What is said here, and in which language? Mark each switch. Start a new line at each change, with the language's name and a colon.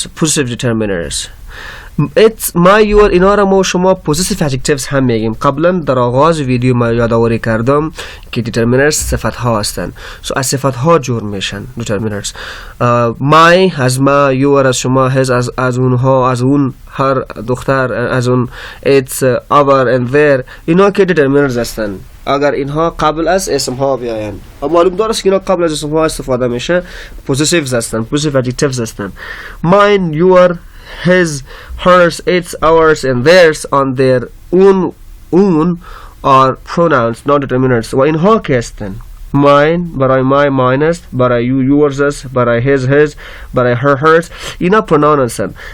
English: Possessive determiners. It's my, your
Persian: اینا را ما شما possessive adjectives هم میگیم. قبلا در آغاز ویدیو ما یادآوری کردم که determiners صفت ها هستند. So از صفت ها جور میشن determiners. My از ما، your از شما، his از اونها، از اون هر دختر، از اون
English: its, our and their
Persian: اینا که determiners هستند. اگر اینها قبل از اسم ها بیاین. اما معلوم دارست که اینا قبل از اسم ها استفاده میشه possessives هستند.
English: possessive adjectives هستند. Mine, your, his, hers, its, ours, and theirs on their own are pronouns, not determinants.
Persian: و اینها که هستن mine برای my, mine است، برای you, yours است، برای his, برای her, hers اینا pronoun هستن.